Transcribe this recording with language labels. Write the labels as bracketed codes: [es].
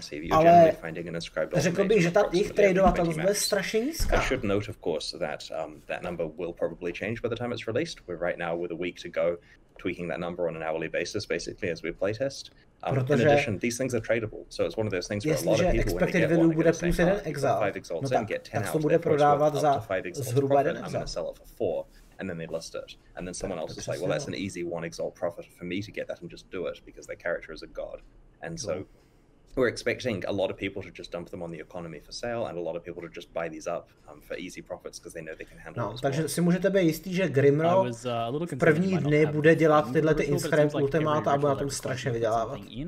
[cs] Ale řekl bych, že ta jejich tradovatelnost bude strašně nízká. [en] I should note, of course, that that number will probably change by the time it's released. We're right now with a week to go, tweaking that number on an hourly basis, basically, as we playtest. In addition, these things are tradable, so it's one of those things where a lot of people, when they get one, they're going to say, oh, 5 Exalts in, get 10 out, therefore it's worth up to 5 Exalts profit, I'm going to sell it for 4. And then they list it, and then someone else is like, well, that's an easy 1 Exalt profit for me to get that and just do it because their character is a god. And so we're expecting a lot of people to just dump them on the economy for sale and a lot of people to just buy these up for easy profits because they know they can handle it. [cs] Takže si můžete být jistý, že Grimro v první dny bude dělat tyhle ty Inscribed Ultimata a bude na tom strašně vydělávat.